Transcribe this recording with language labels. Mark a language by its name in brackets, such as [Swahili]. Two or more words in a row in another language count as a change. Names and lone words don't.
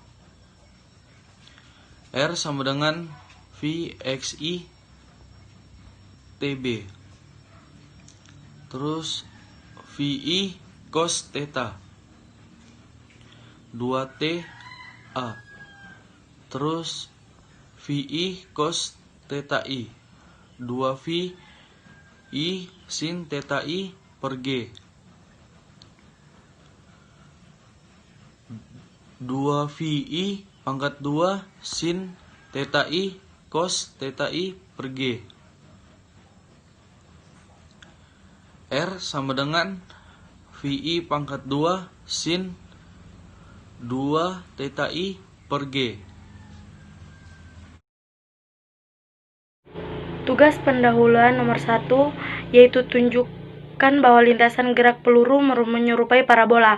[Indonesian] R sama dengan VXI TB. Terus VI cos theta 2T A. Terus VI cos theta I 2V I sin theta I per G 2VI pangkat 2 sin theta I cos theta I per G. R sama dengan VI pangkat 2 sin 2 theta I per G. Tugas pendahuluan nomor 1 yaitu tunjukkan bahwa lintasan gerak peluru menyerupai parabola.